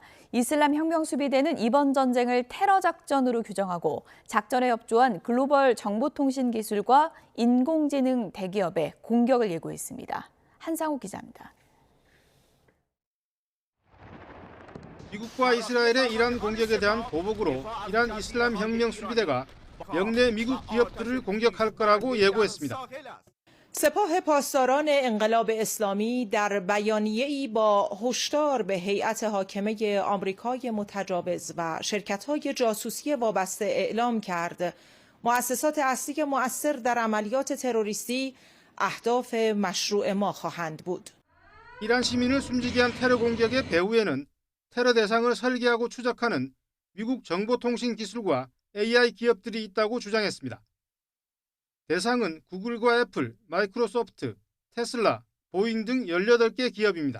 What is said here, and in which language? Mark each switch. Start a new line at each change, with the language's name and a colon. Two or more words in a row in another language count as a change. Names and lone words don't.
Korean: 이슬람 혁명수비대는 이번 전쟁을 테러 작전으로 규정하고 작전에 협조한 글로벌 정보통신 기술과 인공지능 대기업에 공격을 예고했습니다. 한상욱 기자입니다. 미국과 이스라엘의 이란 공격에 대한 보복으로 이란 이슬람 혁명 수비대가 영내 미국 기업들을 공격할 거라고 예고했습니다.
Persian: سپاه پاسداران انقلاب اسلامی در بیانیه‌ای با هشدار به هیئت حاکمه آمریکای متجاوز و شرکت‌های جاسوسی وابسته اعلام کرد مؤسسات اصلی مؤثر در عملیات تروریستی اهداف مشروع ما خواهند بود.
Korean: 이란 시민을 숨지게 한 테러 공격의 배후에는 테러 대상을 설계하고 추적하는 미국 정보통신 기술과 AI 기업들이 있다고 주장했습니다. 대상은 구글과 애플, 마이크로소프트, 테슬라, 보잉 등 18개 기업입니다.